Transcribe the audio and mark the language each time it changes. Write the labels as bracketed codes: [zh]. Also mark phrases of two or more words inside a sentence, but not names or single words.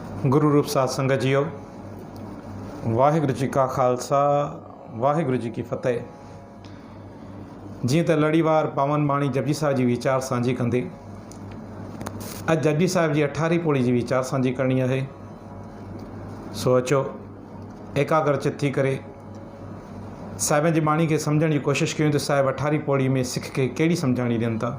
[pa] ਗੁਰੂ ਰੂਪ ਸਾਧ ਸੰਗਤ ਜੀਓ, ਵਾਹਿਗੁਰੂ ਜੀ ਕਾ ਖਾਲਸਾ ਵਾਹਿਗੁਰੂ ਜੀ ਕੀ ਫਤਿਹ। [sd] जीअं त लड़ीवार पावन बाणी जपजी साहिब जी वीचार सांझी कंदे अॼु जपजी साहिब जी 18 पौड़ी जी वीचार सांझी करणी आहे। सो अचो एकाग्रचित थी करे साहिब जी बाणी खे सम्झण जी कोशिशि कयूं त साहिब 18 पौड़ी में सिख खे कहिड़ी सम्झाणी ॾियनि था।